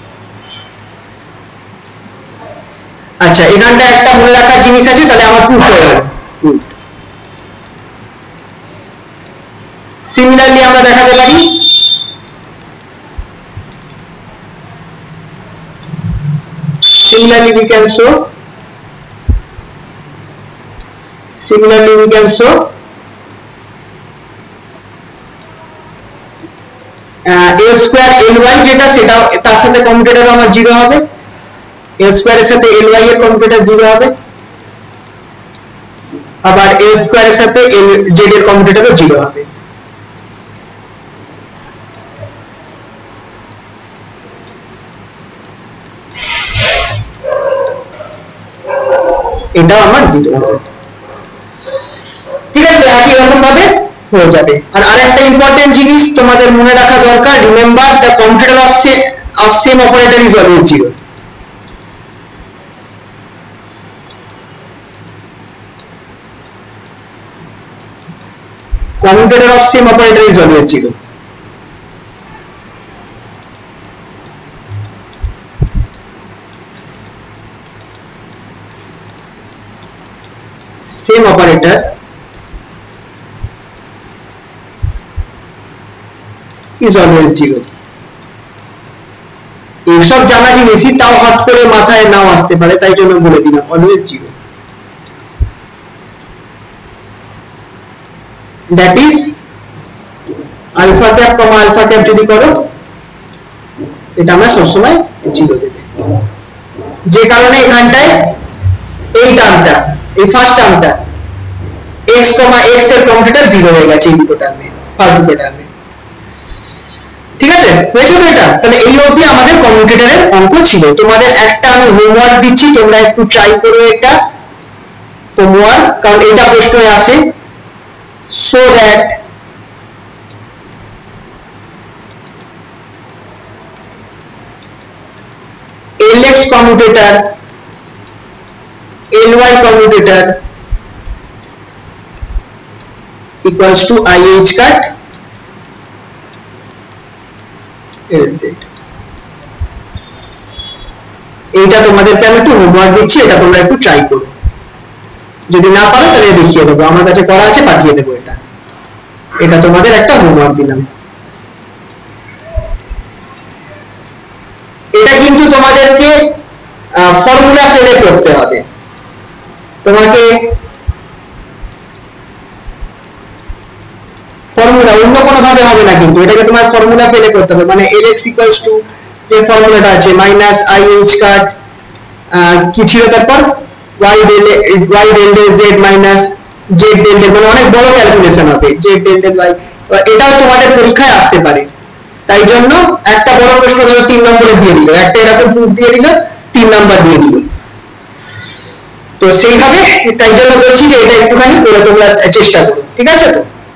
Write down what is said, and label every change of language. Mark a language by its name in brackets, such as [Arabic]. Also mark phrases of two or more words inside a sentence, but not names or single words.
[Bangla] আচ্ছা, এখানটা একটা মনে রাখার জিনিস আছে, তাহলে আমার প্রুফ হয়ে গেল। সিমিলারলি আমরা দেখাতে পারি [English] similarly we can show a square ly [Bangla] যেটা, সেটা তার সাথে কমিউটেটর আমার 0 হবে, [English] a square [Bangla] এর সাথে ly এর কমিউটেটর 0 হবে, আবার [English] a square [Bangla] এর সাথে lz এর কমিউটেটরও 0 হবে। এটাও আমার 0 হবে, ঠিক আছে। একই রকম ভাবে হয়ে যাবে। আর আরেকটা ইম্পর্টেন্ট জিনিস তোমাদের মনে রাখা দরকার, [English] remember the commutator of same operator is always 0. commutator of same operator is always 0। same operator is always 0। [Bangla] এইসব জানা জিনিসই তাও হট করে মাথায় নাও আসতে পারে, তাই জন্য বলে দিলাম অলওয়েজ 0। [English] that is alpha cap comma alpha cap [Bangla] যদি করো এটা আমরা সব সময় 0 দেবে, যে কারণে এখানটায় এই টার্মটা, এই ফার্স্ট টার্মটা x x এর কমিউটেটর 0 হয়ে গেছে এই দুটো টার্মে, ফার্স্ট দুটো টার্মে। ঠিক আছে, হয়েছে তো এটা। তাহলে এই অবধি আমাদের কমিউটেটরের অঙ্ক ছিল। তোমাদের একটা আমি হোমওয়ার্ক দিচ্ছি, তোমরা একটু ট্রাই করো এটা হোমওয়ার্ক, কারণ এটা প্রশ্নে আসে। [English] so that lx commutator ly commutator equals to ih cut lz। [Bangla] এইটা তোমাদেরকে আমি একটু হোমওয়ার্ক দিচ্ছি, এটা তোমরা একটু ট্রাই করো, যদি না পারো তাহলে দেখিয়ে দেবো, আমার কাছে করা আছে পাঠিয়ে দেবো। এটা তোমাদের একটা হোমওয়ার্ক দিলাম। এটা কিন্তু তোমাদেরকে ফর্মুলা ফেলে করতে হবে। তোমাকে ফর্মুলা অন্য কোনো ভাবে হবে না, কিন্তু এটাকে তোমার ফর্মুলা ফেলে করতে হবে। মানে lx [English] equals to [Bangla] যে ফর্মুলাটা আছে [English] minus ih cut [Bangla] কি ছিল তারপর [English] y del z minus z del z, [Bangla] মানে অনেক বড় ক্যালকুলেশন হবে [English] z del z y, [Bangla] এটাও তোমাদের পরীক্ষায় আসতে পারে। তাই জন্য একটা বড় প্রশ্ন ধরো 3 নম্বরে দিয়ে দিল, একটা এরকম প্রুফ দিয়ে দিল 3 নাম্বার দিয়ে দিল, তো সেইভাবে তাই জন্য বলছি যে এটা একটুখানি করে তোমরা চেষ্টা করো, ঠিক আছে? তো